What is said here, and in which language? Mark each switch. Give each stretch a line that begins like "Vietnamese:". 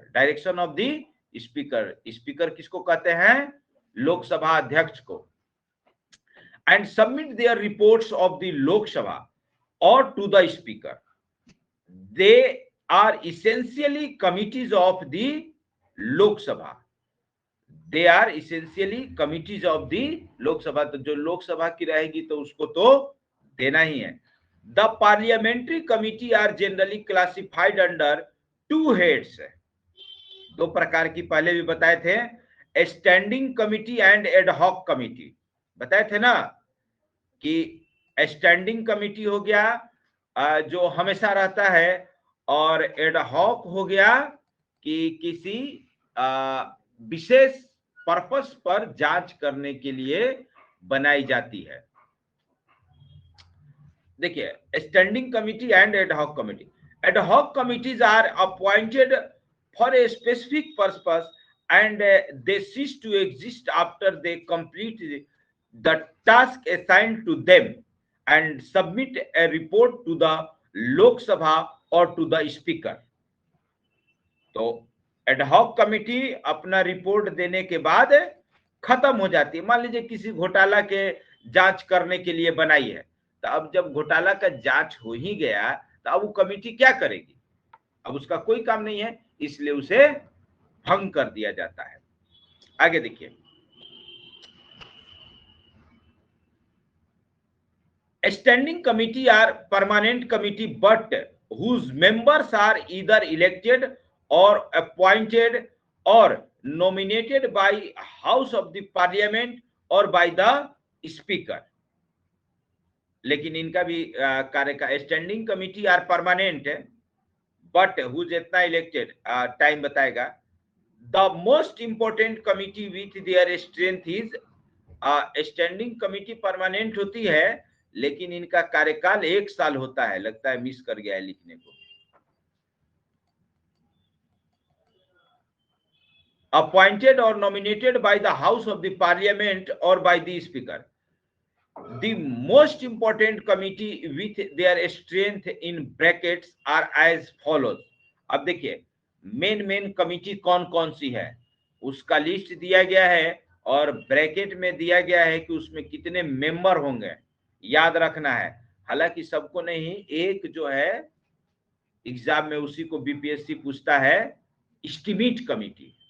English: direction of the speaker, speaker
Hindi: किसको कहते हैं? लोकसभा अध्यक्ष को।
English: and submit their reports of the Lok Sabha or to the speaker। they are essentially committees of the Lok Sabha। they are essentially committees of the Lok Sabha।
Hindi: तो जो लोकसभा की रहेगी तो उसको तो देना ही है।
English: the parliamentary committee are generally classified under two heads।
Hindi: दो प्रकार की पहले भी बताए थे, standing committee and ad hoc committee. बताए थे ना कि स्टैंडिंग कमिटी हो गया जो हमेशा रहता है, और एड हॉक हो गया कि किसी विशेष पर्पस पर जांच करने के लिए बनाई जाती है। देखिए
English: Standing committee and ad hoc committee. Ad hoc committees are appointed for a specific purpose and they cease to exist after they complete the task assigned to them and submit a report to the Lok Sabha or to the speaker।
Hindi: तो ad hoc committee अपना report देने के बाद खत्म हो जाती है। मान लीजिए किसी घोटाला के जांच करने के लिए बनाई है, तो अब जब घोटाला का जांच हो ही गया तो अब वो कमिटी क्या करेगी? अब उसका कोई काम नहीं है, इसलिए उसे भंग कर दिया जाता है। आगे देखिए,
English: Standing committee are permanent committee but whose members are either elected or appointed or nominated by house of the parliament or by the speaker।
Hindi: लेकिन इनका भी कार्य का
English: standing committee are permanent but whose
Hindi: इतना इलेक्टेड टाइम बताएगा।
English: the most important committee with their strength is, standing committee permanent
Hindi: होती है लेकिन इनका कार्यकाल 1 साल होता है। लगता है मिस कर गया है लिखने को।
English: Appointed or nominated by the house of the parliament or by the speaker. The most important committee with their strength in brackets are as follows।
Hindi: अब देखिए मेन कमिटी कौन कौन सी है उसका लिस्ट दिया गया है और ब्रैकेट में दिया गया है कि उसमें कितने मेंबर होंगे, याद रखना है। हालांकि सबको नहीं, एक जो है एग्जाम में उसी को बीपीएससी पूछता है, एस्टिमेट कमिटी।